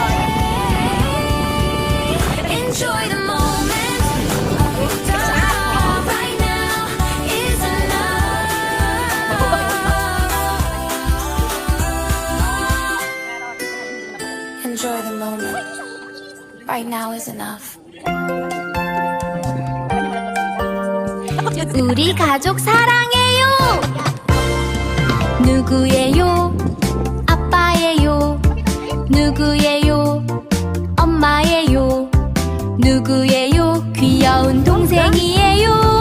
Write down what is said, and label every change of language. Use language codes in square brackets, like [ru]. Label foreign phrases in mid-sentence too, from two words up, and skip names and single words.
[en] Enjoy the moment. Right now is enough. Enjoy the moment. Right now is enough. [ko] 우리 가족 사랑해요. 누구예요? 아빠예요. 누구예요? 엄마예요. 누구예요? 귀여운 동생이에요.